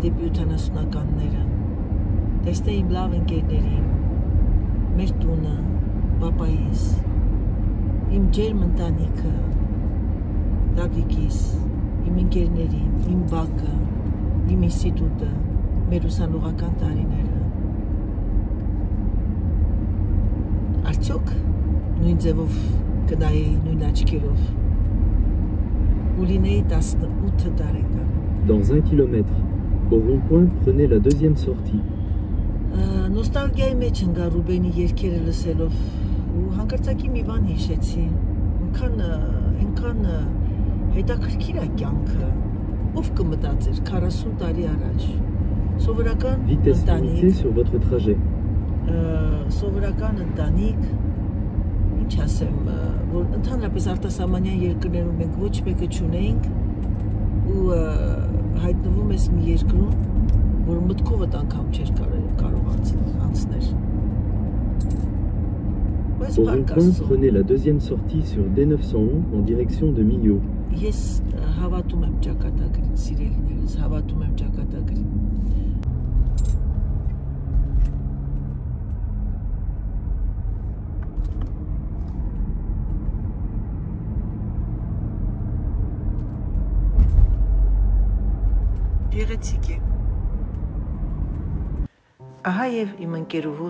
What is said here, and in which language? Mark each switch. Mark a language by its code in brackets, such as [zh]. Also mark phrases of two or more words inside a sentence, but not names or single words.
[hy] դեպի 70-ականները, տեսնեի իմ լավ ընկերներին, մեր տունը, պապայիս, իմ ջերմ ընտանիքը, դադիկիս, իմ ընկերներին, իմ բակը, իմ ինստիտուտը, մեր ուսանողական տարիները։ Արդյոք նույն ձևով կնայի նույն աչքերով։ Ուլինեի 18 տարեկան։ [fr] Dans 1 kilomètre. Au rond-point, prenez la deuxième sortie. [hy] Նոստալգիայի մեջ ընկա Ռուբենի երգերը լսելով ու հանկարծակի մի բան հիշեցի։ Այնքան հետաքրքիր է կյանքը։ Ով կմտածեր 40 տարի առաջ։ Սովորական [fr] Vitesse [hy] ընտանիք, [fr] limitée sur votre trajet. [hy] սովորական ընտանիք, ինչ ասեմ, որ ընդհանրապես արտասահմանյան երկրներում մենք ոչ մեկը չունեինք ու հայտնվում ես մի երկրում, որ մտքովդ անգամ չէր կարող անցնել։ [fr] Au rond-point, prenez la deuxième sortie sur D911 en direction de Millau. [hy] Ես հավատում եմ ճակատագրին, սիրելիներս, հավատում եմ ճակատագրին։ Գեղեցիկ է։ Ահա եւ իմ ընկերուհու